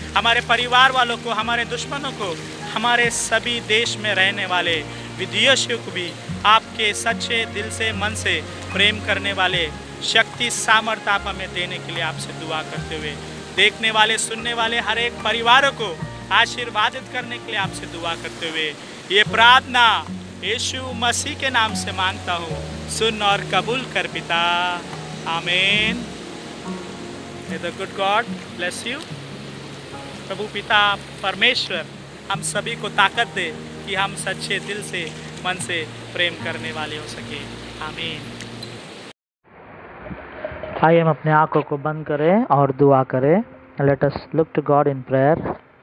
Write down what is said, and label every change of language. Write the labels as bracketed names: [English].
[Hindi] हमारे परिवार वालों को, हमारे दुश्मनों को, हमारे सभी देश में रहने वाले विदेशियों को भी आपके सच्चे दिल से, मन से प्रेम करने वाले शक्ति, सामर्थ्य आप हमें देने के लिए आपसे दुआ करते हुए, देखने वाले, सुनने वाले हर एक परिवारों को आशीर्वादित करने के लिए आपसे दुआ करते हुए ये प्रार्थना यीशु मसीह के नाम से मांगता हूँ। सुन और कबूल कर पिता। आमीन। [English] May the good God bless you। [Hindi] प्रभु पिता परमेश्वर हम सभी को ताकत दे कि हम सच्चे दिल से, मन से प्रेम करने वाले हो सके। आमीन। आइए हम अपने आंखों को बंद करें और दुआ करें। [English] Let us look to God in prayer.